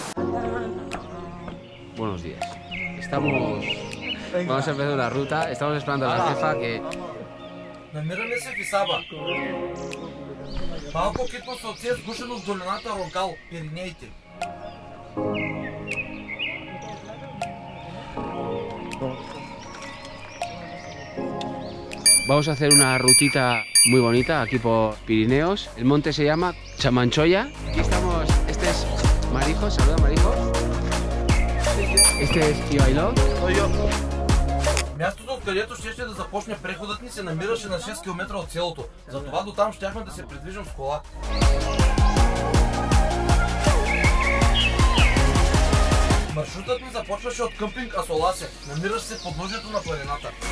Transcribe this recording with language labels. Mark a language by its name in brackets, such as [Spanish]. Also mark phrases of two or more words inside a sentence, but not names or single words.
[Spanish] Buenos días. Vamos a empezar una ruta. Estamos esperando a la jefa que... [Bulgarian] Намираме се в Исаба. Малко китно селце сгушено с долината Ронкал, Пиринеите. [Spanish] Vamos a hacer una rutita muy bonita aquí por Pirineos. El monte se llama Chamanchoya. Aquí estamos, este es Marijo, saluda Marijo. Este es Ивайло. [Bulgarian] Мястото, откъдето щеше да започне преходът ни, се намираше на 6 км от селото. Затова до там щяхме да се придвижим с кола. Маршрутът ни започваше от къмпинг Асоласе, намиращ се в подножието на планината.